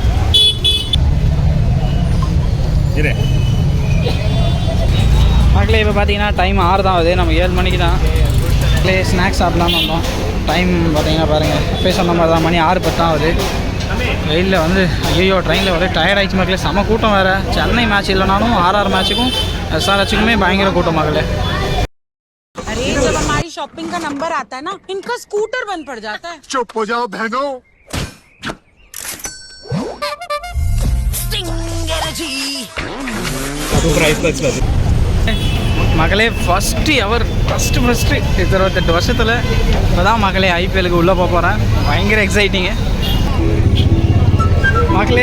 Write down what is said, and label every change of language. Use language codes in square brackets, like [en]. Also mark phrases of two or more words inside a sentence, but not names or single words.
[ta] மக்களே இப்போ பார்த்தீங்கன்னா டைம் 6 தான் ஆகுது. நம்ம 7 மணிக்கு தான் மக்களே ஸ்நாக்ஸ் சாப்பிட்லான்னு வந்தோம். டைம் பார்த்தீங்கன்னா பாருங்கள், போய் சொன்ன மாதிரி தான், மணி 6:10 ஆகுது. வெயிலில் வந்து ஐயோ ட்ரெயினில் ஒரே டயர்ட் ஆகிடுச்சு மக்களே. செம்ம கூட்டம் வேறு. சென்னை மேட்ச் இல்லைனாலும் ஆர்ஆர் மேட்ச்சுக்கும் எஸ்ஆர்ஹெச்சுக்குமே பயங்கர கூட்டம் மக்களே. [hi] अरे जब हमारी शॉपिंग का नंबर आता है ना, इनका स्कूटर बंद पड़ जाता है. चुप हो जाओ बहनों. [ta] மகளே ஃபஸ்ட்டு 28 வருஷத்தில் இப்போ தான் மகளே ஐபிஎலுக்கு உள்ளே போக போகிறேன். பயங்கர எக்ஸைட்டிங்கு மகளே.